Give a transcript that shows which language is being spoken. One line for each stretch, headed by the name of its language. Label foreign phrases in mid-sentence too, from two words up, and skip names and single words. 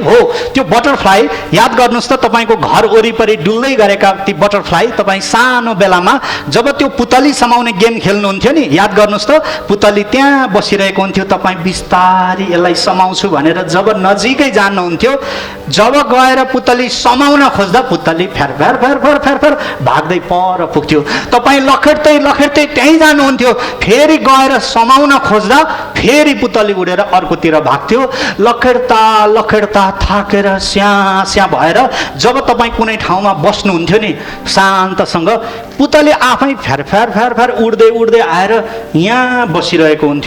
Nepali: हो, त्यो बटरफ्लाई याद गर्नुहोस् त, तपाईँको घर वरिपरि डुल्दै गरेका ती बटरफ्लाई तपाईँ सानो बेलामा जब त्यो पुतली समाउने गेम खेल्नुहुन्थ्यो नि, याद गर्नुहोस् त, पुतली त्यहाँ बसिरहेको हुन्थ्यो, तपाईँ बिस्तारी यसलाई समाउँछु भनेर जब नजिकै जानुहुन्थ्यो, जब गएर पुतली समाउन खोज्दा पुतली फेर फेर फेर फेर फेर फेर भाग्दै पर पुग्थ्यो। तपाईँ लखेट्दै लखेट्दै त्यहीँ जानुहुन्थ्यो, फेरि गएर समाउन खोज्दा फेरि पुतली उडेर अर्कोतिर भाग्थ्यो। लखेट्दा लखेट्दा थाकेर स्यास्या भएर जब तपाईँ कुनै ठाउँमा बस्नुहुन्थ्यो नि शान्तसँग, पुतली आफै फेर फेर फेर फेर उड्दै उड्दै आएर यहाँ बसिरहेको हुन्थ्यो।